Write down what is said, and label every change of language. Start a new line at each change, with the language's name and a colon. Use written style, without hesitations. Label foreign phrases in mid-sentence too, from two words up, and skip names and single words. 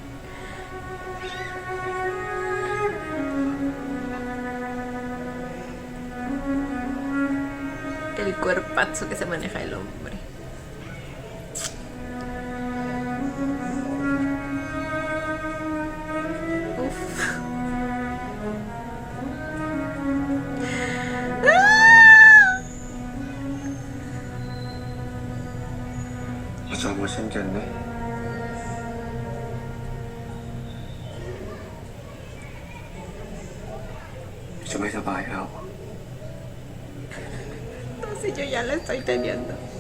Spanish: El cuerpazo que se maneja el hombre. Uf. ¡Ah!
Thai: พ่อจอมว่าเช่นกันนะจะไม่สบายแล้ว
Spanish: No sé, yo ya la estoy teniendo.